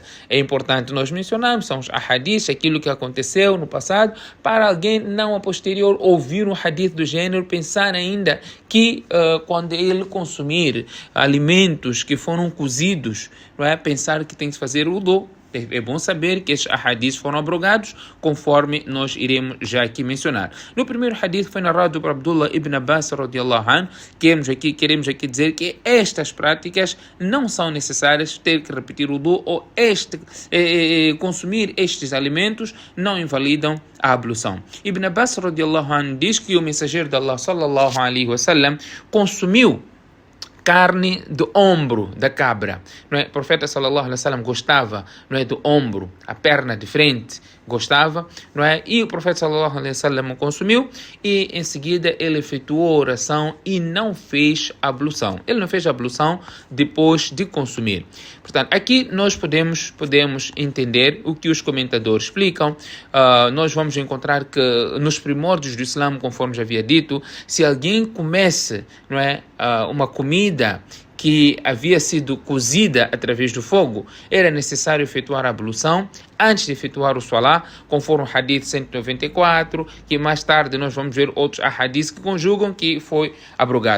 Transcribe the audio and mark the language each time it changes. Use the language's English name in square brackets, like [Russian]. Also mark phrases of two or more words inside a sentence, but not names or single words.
[Portuguese] É importante nós mencionarmos, são os hadiths, aquilo que aconteceu no passado, para alguém não a posterior ouvir um hadith do gênero, pensar ainda que quando ele consumir alimentos que foram cozidos, não é, pensar que tem que fazer wudu. É bom saber que estes hadiths foram abrogados, conforme nós iremos já aqui mencionar. No primeiro hadith foi narrado por Abdullah ibn Abbas [Arabic] رضي الله عنه. [Portuguese] Queremos aqui dizer que estas práticas não são necessárias, ter que repetir o wudu ou consumir estes alimentos não invalidam a ablução. Ibn Abbas [Arabic] رضي الله عنه [Portuguese] diz que o mensageiro de Allah [Arabic] صلى الله عليه وسلم [Portuguese] consumiu carne do ombro da cabra, não é? O profeta [Arabic] صلى الله عليه وسلم [Portuguese] gostava, não é, do ombro, a perna de frente, gostava, não é? E o profeta [Arabic] صلى الله عليه وسلم [Portuguese] consumiu e em seguida ele efetuou a oração e não fez a ablução. Ele não fez a ablução depois de consumir. Portanto, aqui nós podemos entender o que os comentadores explicam. Nós vamos encontrar que nos primórdios do Islã, conforme já havia dito, se alguém comece, não é, uma comida que havia sido cozida através do fogo, era necessário efetuar a ablução antes de efetuar o salá, conforme o hadith 194, que mais tarde nós vamos ver outros hadiths que conjugam que foi abrogado.